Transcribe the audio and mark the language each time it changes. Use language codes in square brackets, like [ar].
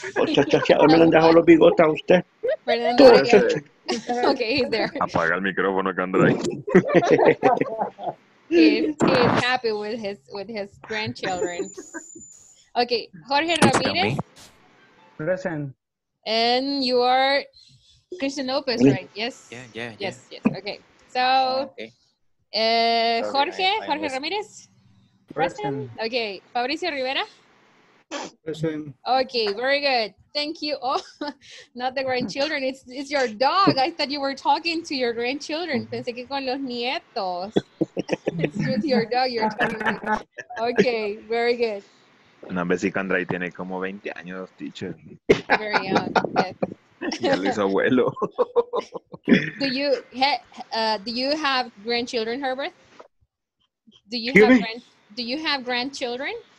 [es] Me le han dejado los bigotes a usted. Fernando. Todo, chacho. [en] Okay, he's there. [es] Apaga el micrófono, Candray. [en] He's happy with his grandchildren. Okay, Jorge Ramirez. Present. And you are Christian Lopez, right? Yes. Yeah. Yes. Okay. So, Jorge Ramirez. Present. Okay. Fabricio Rivera. Present. Okay, very good. Thank you. Oh, not the grandchildren. It's your dog. I thought you were talking to your grandchildren. [es] Pensé que con los nietos. [en] It's with your dog you're talking to. Okay, very good. [es] Una vez si Candray tiene como 20 años, teacher. [en] Very young. Yes. [es] Ya lo hizo abuelo. [en] Do you have grandchildren, Herbert? Do you have grandchildren?